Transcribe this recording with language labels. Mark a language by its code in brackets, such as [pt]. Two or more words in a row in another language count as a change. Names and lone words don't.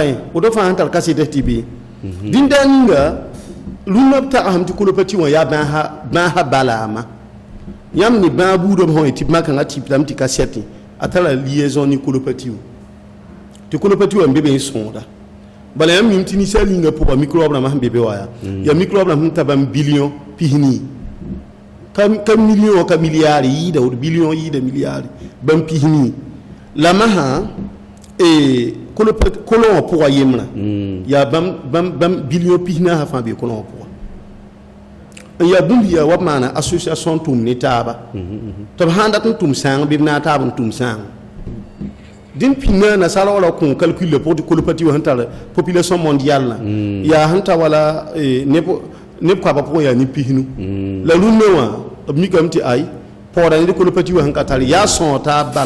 [mos] yẽ woto fãa sẽn tar kasɩtf tɩ be dĩnda ninga rũnnã b tagsem tɩ kolpa tɩ wã yaa bãasa balaama yãmb ne bãa buudb sõ tɩ b makãngã tɩpdame tɩ ka sɛtẽ a tara liaison ne kolpa tɩ tɩ kolpa tɩ wã n be be n sõoda bala yãmb mim tɩ ninsã linga pʋga microbe rãmbã sẽn be be wa yaa microbe rãmb sẽn ta bãmb billion pisnii ka million ka milliard yɩɩda wod billion yɩɩda milliard bãmb pisnii la masã kolon wã pʋga yembrã yaa bãmb billion pisnaasã fãa bee kolon wã pʋga n yaa bũmb yaa wa b maana association tʋʋm ne taaba tɩ b sãn dat n tʋm sãang bɩ b na a taab n tʋm sãang dẽn pĩnã nasaara wala kõ calcul la pʋg tɩ kolpa tɩ wa sẽn tar [fr] population mondiale [mos] yaa sẽn ta wala neb koabã pʋgẽ yaa ne pisnu la rũnnã wã b mikame tɩ ay pɔɔda ne kolpa tɩ wa sẽn ka tar yaa sõor taab bala